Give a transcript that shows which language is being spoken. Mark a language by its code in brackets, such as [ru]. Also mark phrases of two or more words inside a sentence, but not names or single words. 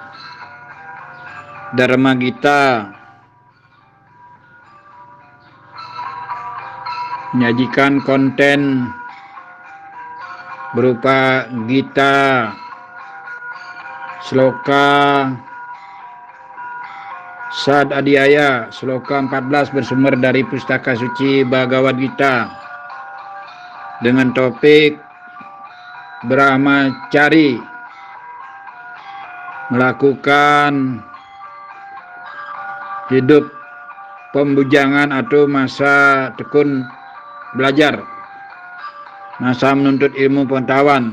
[id] Dharma Gita menyajikan konten berupa Gita, Sloka Sad Adhyaya, Sloka 14 bersumber dari Pustaka Suci Bhagavad Gita dengan topik Brahmacari, melakukan hidup pembujangan atau masa tekun belajar, masa menuntut ilmu pengetahuan.